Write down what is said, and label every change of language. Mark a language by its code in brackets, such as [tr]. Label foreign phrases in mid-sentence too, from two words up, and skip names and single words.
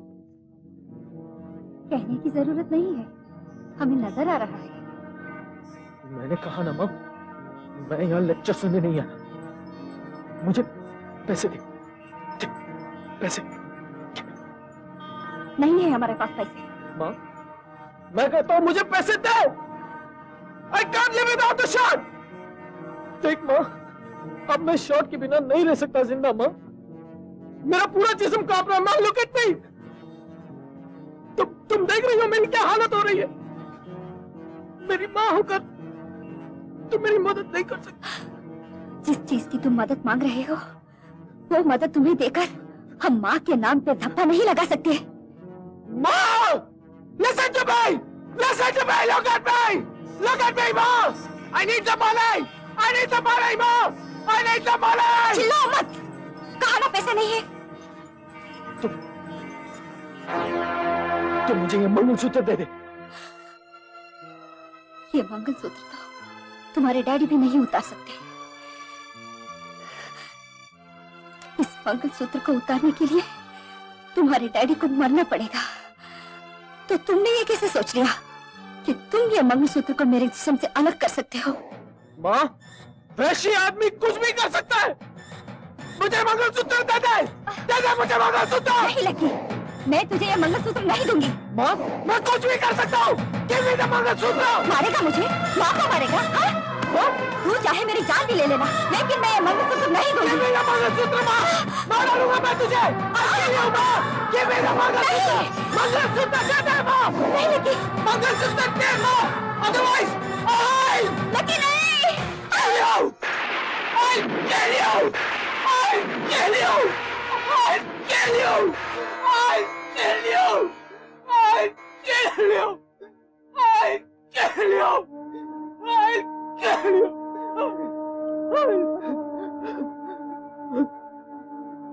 [hi] कहने की जरूरत नहीं है, हमें नजर आ रहा है। मैंने कहा ना माँ, मैं यहाँ लेक्चर सुनने नहीं आया। मुझे पैसे दे, पैसे। नहीं है हमारे पास पैसे। माँ, मैं कहता हूँ मुझे पैसे दो। [en] I can't live without the shot. [hi] देख माँ, अब मैं शॉट के बिना नहीं रह सकता जिंदा माँ। मेरा पूरा जिस्म कांप रहा है माँ। [en] Look at me. [hi] तुम देख रही हो मेरी क्या हालत हो रही है। मेरी माँ होकर तुम मेरी मदद नहीं कर सकती। जिस चीज की तुम मदद मांग रहे हो, वो मदद तुम्हें देकर हम माँ के नाम पे धब्बा नहीं लगा सकते। माँ, [en] listen to me. Listen to me. Look at me. Look at me, Ma. I need the money. I need the money, Ma. I need the money. [hi] चिल्लाओ मत, कहा ना पैसे नहीं है। तुम मुझे ये मंगलसूत्र दे दे। ये मंगलसूत्र तो तुम्हारे डैडी भी नहीं उतार सकते। इस मंगलसूत्र को उतारने के लिए तुम्हारे डैडी को मरना पड़ेगा। तो तुमने ये कैसे सोच लिया कि तुम ये मंगलसूत्र को मेरे जिस्म से अलग कर सकते हो? माँ, वैसी आदमी कुछ भी कर सकता है। मुझे मंगलसूत्र दे दे। दे दे मुझे मंगलसूत्र। नहीं लकी, मैं तुझे ये मंगलसूत्र नहीं दूंगी। माँ, मैं कुछ भी कर सकता हूँ। [en] Give me the मंगलसूत्र। [hi] मारेगा मुझे? माँ को मारेगा? हाँ? तू चाहे मेरी जान भी ले लेना, लेकिन मैं ये मंगलसूत्र नहीं दूंगी। [en] Give me the मंगलसूत्र [hi] माँ, मार डालूंगा मैं तुझे। [en] Give me the मंगलसूत्र। [hi] मंगलसूत्र दे दे माँ। नहीं लकी, मंगलसूत्र दे माँ, [en] otherwise I [hi] लकी नहीं। [en] kill you. I kill you. I kill you. I kill you. I kill you. I kill you. I kill you. I kill you.